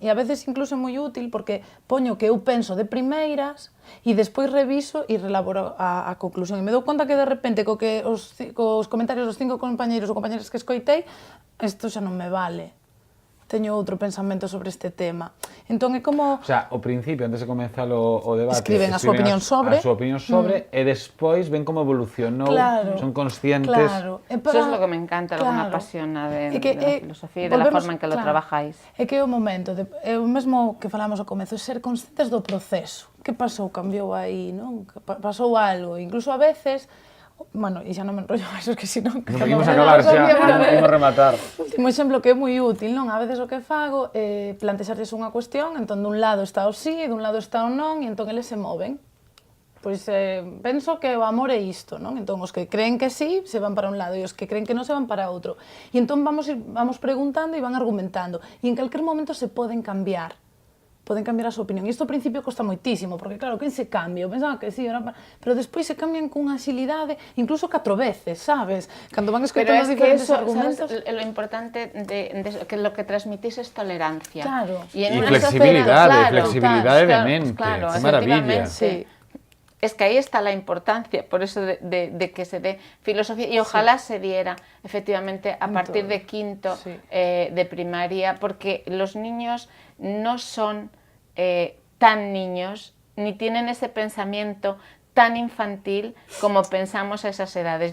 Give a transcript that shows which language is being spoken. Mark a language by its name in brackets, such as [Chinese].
[Galician] E a veces incluso é moi útil porque poño que eu penso de primeiras e despois reviso e relaboro a conclusión. E me dou conta que de repente cos comentarios dos 5 compañeiros ou compañeras que escoitei, isto xa non me vale. Teño outro pensamento sobre este tema. Entón é como... O sea, ao principio, antes de comenzar o debate... Escriben a súa opinión sobre... A súa opinión sobre, e despois ven como evolucionou, son conscientes... Claro. [Spanish] Eso es lo que me encanta, lo que me apasiona de la filosofía e de la forma en que lo trabajáis. [Galician] É que é o momento, é o mesmo que falamos ao comezo, ser conscientes do proceso. Que pasou? Cambiou aí, non? Pasou algo. Incluso a veces... Bueno, e xa non me enrollo máis, que senón... Non podemos acabar xa, non podemos rematar. Último exemplo que é moi útil, non? A veces o que fago é plantexarles unha cuestión, entón dun lado está o sí, dun lado está o non, e entón eles se moven. Pois penso que o amor é isto, non? Entón os que creen que sí, se van para un lado, e os que creen que non se van para outro. E entón vamos preguntando e van argumentando. E en calquer momento se poden cambiar a súa opinión. E isto ao principio costa moitísimo, porque claro, quen se cambia? Eu pensaba que sí, pero despois se cambian con agilidade, incluso 4 veces, sabes? Cando van escoitando os diferentes argumentos... [Spanish] Pero lo importante que lo que transmitís es tolerancia. Claro. [Galician] E flexibilidade de mente. Claro, [Spanish] que maravilla. Sí. Es que ahí está la importancia, por eso de que se dé filosofía, y ojalá se diera efectivamente a partir de quinto de primaria, porque los niños no son tan niños, ni tienen ese pensamiento tan infantil como pensamos a esas edades.